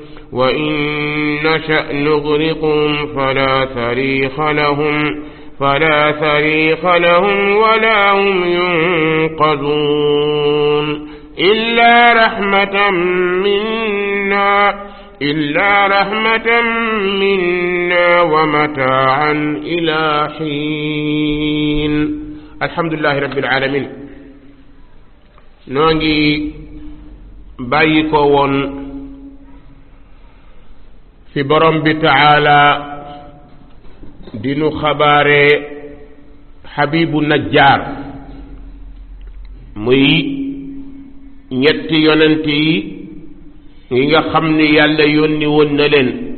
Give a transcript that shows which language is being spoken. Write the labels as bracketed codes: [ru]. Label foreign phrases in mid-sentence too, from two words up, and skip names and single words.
[ar] وإن نشأ نغرقهم فلا صريخ لهم ولا هم ينقذون. إلا رحمة منا ومتاعا إلى حين. الحمد لله رب العالمين. [wo] noo ngi bàyyi ko woon fi borom bi taala dinu xabaare Habibu Najjar muy ñetti yonent yi nga xam ni yàlla yónni woon na leen